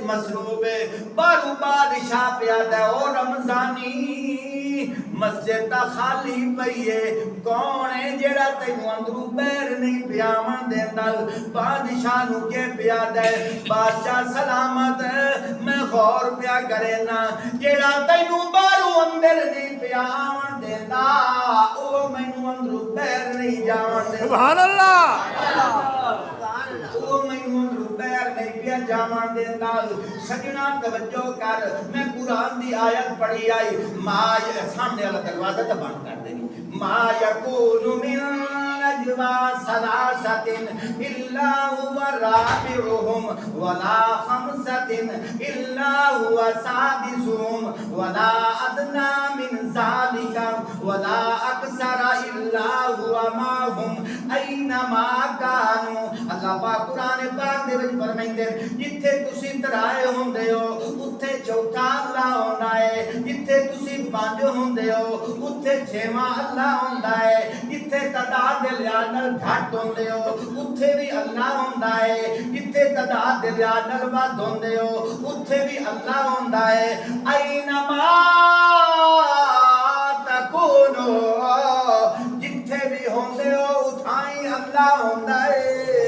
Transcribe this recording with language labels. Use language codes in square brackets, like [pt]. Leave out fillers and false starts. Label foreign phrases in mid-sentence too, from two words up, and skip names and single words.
[pa] مصروف ہے باہروں بادشاہ پیا تے او رمضانی مسجد تا خالی پئی ہے کون ہے جیڑا تینوں اندروں بیر نہیں پیاون دیندا بادشاہ نو کے پیا دے بادشاہ سلامت میں غور پیا کرنا جیڑا تینوں باہروں اندر نہیں پیاون دیندا او مینوں اندروں بیر نہیں جاون دیندا [ar] سبحان اللہ [pa] او مینوں اندروں بیر نہیں پیا جاون دیندا سجنا توجہ کر میں قرآن دی آیت پڑھی آئی ماں سامنے والا دروازہ تو بند کر دینی [ar] ما یکون من نجوا ثلاثۃ الا هو رابعهم ولا خمسۃ الا هو سادسهم ولا ادنى من ذلك ولا اکثر الا هو معهم اینما كانوا [pa] اللہ پاک قرآن پاک دے وچ فرمائندے جتھے تسی ترائے ہوندے ہو اوتھے چوتھا اللہ ہوندا ہے جتھے تسی پنج ہوندے ہو اوتھے چھواں اللہ ہوندا ہے جتھے تعداد دے لحاظ نال گھٹ ہوندے ہو اوتھے بھی اللہ ہوندا ہے جتھے تعداد دے لحاظ نال ود ہوندے ہو اوتھے بھی اللہ ہوندا ہے [ar] اینما تکونو [pa] جتھے بھی ہوندے ہو اوتھائی اللہ ہوندا ہے